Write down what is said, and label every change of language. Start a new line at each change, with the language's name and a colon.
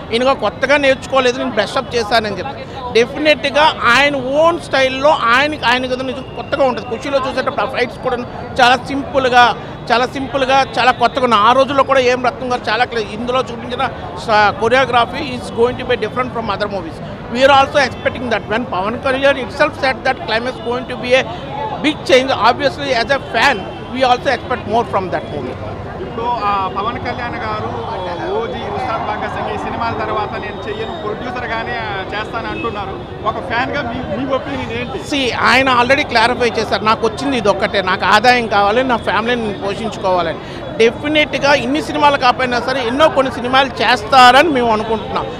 Telugu: ఈయనగా కొత్తగా నేర్చుకోలేదు, నేను బ్రష్అప్ చేశానని చెప్పి డెఫినెట్గా ఆయన ఓన్ స్టైల్లో ఆయన కొత్తగా ఉంటుంది. ఖుషీలో చూసేటప్పుడు ఆ ఫైట్స్ కూడా చాలా సింపుల్గా చాలా కొత్తగా ఉన్నాయి. ఆ రోజుల్లో కూడా ఏం రత్నం గారు చాలా ఇందులో చూపించిన
English: Choreography is going to be different from other movies. we are also expecting that. When Pawan Kalyan itself said that climax is going to be a big change, obviously as a fan we also expect more from that movie.
Telugu: ఇప్పుడు పవన్ కళ్యాణ్ గారు OG Ustaad Bhagat Singh ఈ సినిమాల తర్వాత నేను చెయ్యను, ప్రొడ్యూసర్గానే చేస్తాను అంటున్నారు. ఒక ఫ్యాన్గా మీ ఒపీనియన్ ఏంటి? ఆయన ఆల్రెడీ క్లారిఫై చేశారు, నాకు వచ్చింది ఇది ఒక్కటే, నాకు ఆదాయం కావాలి, నా ఫ్యామిలీని నేను పోషించుకోవాలని. డెఫినెట్గా ఇన్ని సినిమాలు కాకపోయినా సరే ఎన్నో కొన్ని సినిమాలు చేస్తారని మేము అనుకుంటున్నాం.